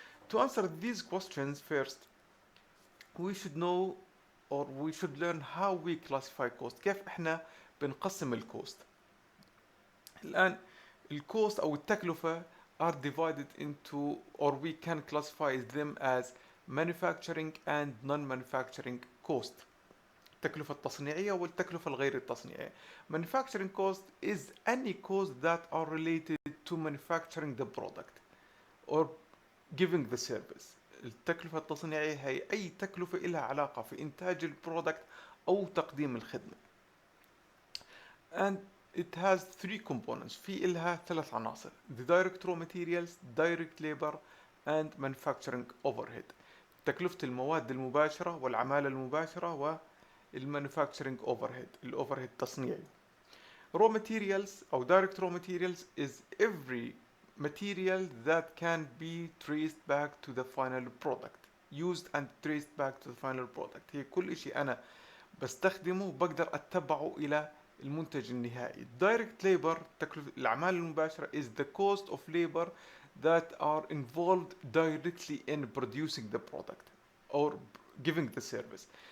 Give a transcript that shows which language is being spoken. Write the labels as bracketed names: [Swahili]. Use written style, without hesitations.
[English] To answer these questions first, we should know or we should learn how we classify cost. [Arabic] كيف احنا بنقسم الكوست. الآن الكوست أو التكلفة [English] are divided into or we can classify them as manufacturing and non-manufacturing cost. [Arabic] التكلفة التصنيعية والتكلفة الغير التصنيعية. [English] Manufacturing cost is any cost that are related to manufacturing the product or giving the service. [Arabic] التكلفة التصنيعية هي أي تكلفة لها علاقة في إنتاج البرودكت أو تقديم الخدمة. [English] And it has three components. [Arabic] في إلها ثلاث عناصر: [English] the direct raw materials, direct labor, and manufacturing overhead. [Arabic] تكلفة المواد المباشرة والعمالة المباشرة والmanufacturing overhead، الأوفرهيد التصنيعي. [English] Raw materials أو direct raw materials is every material that can be traced back to the final product, used and traced back to the final product. [Arabic] هي كل شيء أنا بستخدمه بقدر أتبعه إلى المنتج النهائي. [English] Direct labor [Arabic] تكلفة الأعمال المباشرة [English] is the cost of labor that are involved directly in producing the product or giving the service.